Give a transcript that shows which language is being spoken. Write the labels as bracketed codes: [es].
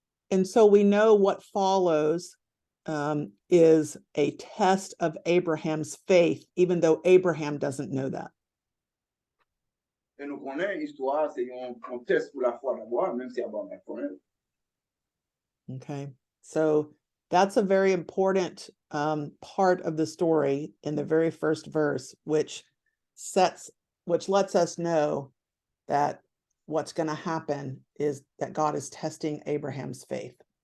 [en] And so we know what follows is a test of Abraham's faith, even though Abraham doesn't know that. [fr] Et nous connaissons l'histoire, c'est un test pour la foi d'Abraham, même si Abraham ne connaît. [en] Okay, so that's a very important part of the story in the very first verse, which lets us know that what's going to happen is that God is testing Abraham's faith.